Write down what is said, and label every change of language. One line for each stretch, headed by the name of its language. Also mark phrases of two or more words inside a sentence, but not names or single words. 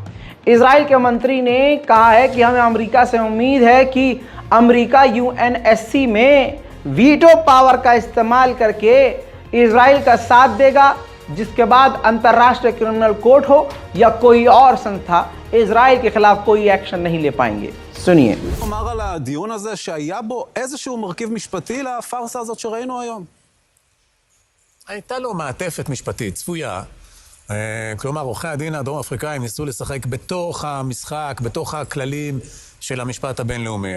Hindi: इजराइल के मंत्री ने कहा है कि हमें अमेरिका से उम्मीद है कि अमेरिका UNSC में
English: veto power
Hindi: का इस्तेमाल करके इजराइल का साथ देगा, जिसके बाद अंतर्राष्ट्रीय
English: criminal court
Hindi: हो या कोई और संस्था इजराइल के खिलाफ कोई एक्शन नहीं ले पाएंगे। सुनिए।
Hebrew: אומר על הדיון הזה שהיה בו איזשהו מרכיב משפטי לפארסה הזאת שראינו היום. הייתה לו מעטפת משפטית צפויה. כלומר, עורכי הדין הדרום אפריקאים ניסו לשחק בתוך המשחק, בתוך הכללים של המשפט הבינלאומי.